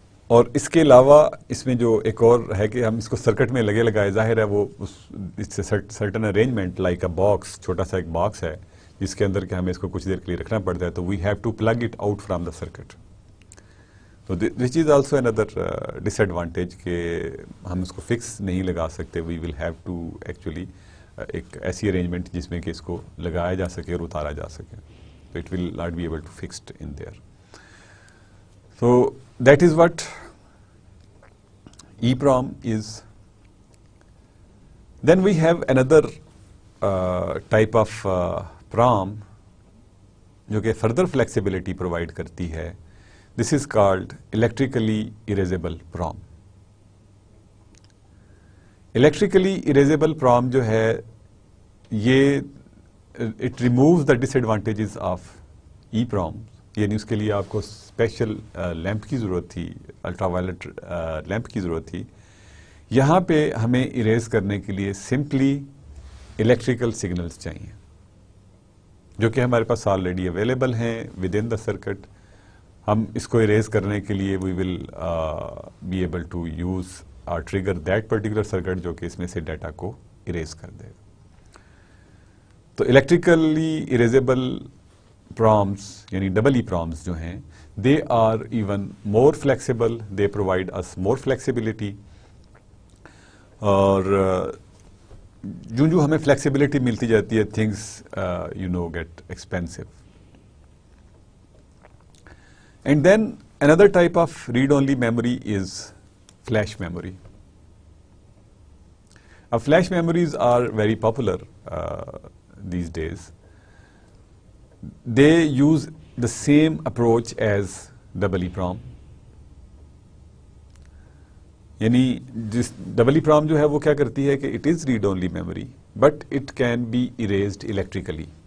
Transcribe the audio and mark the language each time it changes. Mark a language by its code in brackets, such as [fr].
[ur] اور اس کے علاوہ اس میں جو ایک اور ہے کہ ہم اس کو سرکٹ میں لگے لگائے, ظاہر ہے وہ اس سے certain arrangement [en] like a box, [ur] چھوٹا سا ایک باکس ہے جس کے اندر کہ ہمیں اس کو کچھ دیر کے لیے رکھنا پڑتا ہے, تو [en] We have to plug it out from the circuit. [ur] تو [en] this is also another disadvantage [ur] کہ ہم اس کو فکس نہیں لگا سکتے. [en] we will have to actually [ur] ایک ایسی ارینجمنٹ جس میں کہ اس کو لگایا جا سکے [en] اور اتارا جا سکے. So it will not be able to fixed in there. So that is what EEPROM is. Then we have another type of PROM [ur] جو کہ further flexibility provide کرتی ہے. [en] This is called electrically erasable PROM. Electrically erasable PROM [ur] جو ہے یہ [en] it removes the disadvantages of EEPROM. [ur] یعنی اس کے لیے آپ کو اسپیشل لیمپ کی ضرورت تھی, الٹرا وائلٹ لیمپ کی ضرورت تھی. یہاں پہ ہمیں اریز کرنے کے لیے سمپلی الیکٹریکل سگنلز چاہیے جو کہ ہمارے پاس آلریڈی اویلیبل ہیں [en] Within the circuit. [ur] ہم اس کو اریز کرنے کے لیے [en] we will be able to use اور trigger that particular circuit [ur] جو کہ اس میں سے ڈیٹا کو اریز کر دے گا. [en] تو electrically erasable PROMs یعنی double E PROMs [ur] جو ہیں [en] They are even more flexible, they provide us more flexibility. [ur] اور جو ہمیں فلیکسیبلٹی ملتی جاتی ہے [en] Things get expensive. And then another type of read only memory is flash memory. اب flash memories are very popular these days. They use the same approach as double EEPROM. [ur] یعنی جس double E پرام جو ہے وہ کیا کرتی ہے کہ [en] It is read only memory but it can be erased electrically.